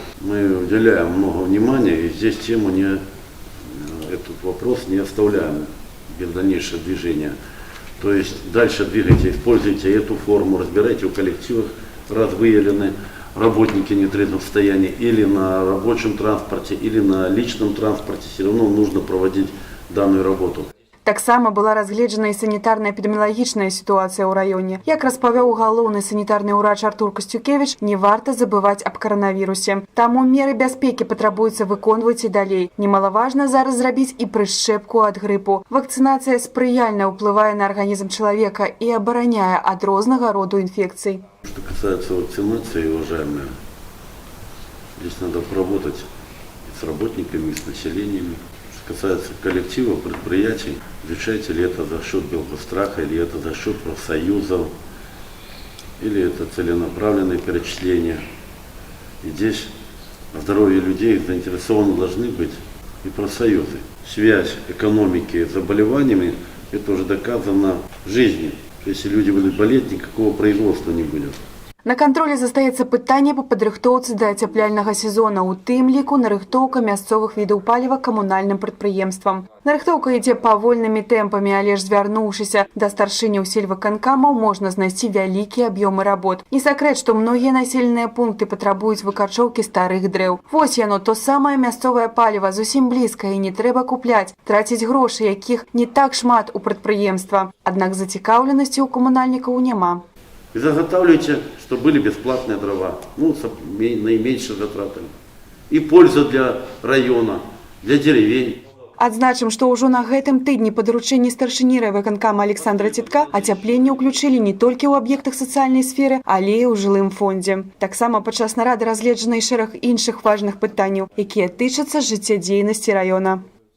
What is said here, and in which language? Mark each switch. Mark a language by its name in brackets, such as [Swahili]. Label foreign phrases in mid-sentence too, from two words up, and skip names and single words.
[Russian] Мы уделяем много внимания и здесь тему этот вопрос не оставляем без дальнейшего движения. То есть дальше двигайте, используйте эту форму, разбирайте в коллективах, раз выявлены работники в нетрезвом состоянии или на рабочем транспорте, или на личном транспорте, все равно нужно проводить данную работу. [Belarusian] Таксама была разгледжана і санітарна-эпідэміялагічная сітуацыя ў раёне. Як распавёў галоўны санітарны ўрач Артур Касцюкевіч, не варта забываць аб каранавірусе. Таму меры бяспекі патрабуецца выконваць і далей. Немалаважна зараз зрабіць і прышчэпку ад грыпу. Вакцынацыя спрыяльна ўплывае на арганізм чалавека і абараняе ад рознага роду інфекцый. [Russian] Что касается вакцинации, уважаемые, здесь надо поработать и с работниками, и с населением. Касается коллектива, предприятий, изучаете ли это за счет Белгостраха, или это за счет профсоюзов, или это целенаправленные перечисления. И здесь о здоровье людей заинтересованы должны быть и профсоюзы. Связь экономики с заболеваниями – это уже доказано в жизни. Если люди будут болеть, никакого производства не будет. [Belarusian] На кантролі застаецца пытанне па падрыхтоўцы да ацяпляльнага сезона, у тым ліку нарыхтоўка мясцовых відаў паліва камунальным прадпрыемствам. Нарыхтоўка ідзе павольнымі тэмпамі, але ж звярнуўшыся да старшыняў сельвыканкамаў, можна знайсці вялікія аб'ёмы работ. Не сакрэт, што многія населеныя пункты патрабуюць выкарчоўкі старых дрэў. Вось яно, то самае мясцовае паліва, зусім блізка і не трэба купляць, траціць грошы, якіх не так шмат у прадпрыемства. Аднак зацікаўленасці у камунальнікаў няма. [Russian] И заготавливайте, чтобы были бесплатные дрова, с наименьшими затратами. И польза для района, для деревень. [Belarusian] Адзначым, што ўжо на гэтым тыдні па даручэнні старшыні райвыканкама Александра Цітка ацяпленне ўключылі не толькі ў аб'ектах сацыяльнай сферы, але і ў жылым фондзе. Таксама падчас нарады разгледжана і шэраг іншых важных пытанняў, якія тычацца жыццядзейнасці раёна.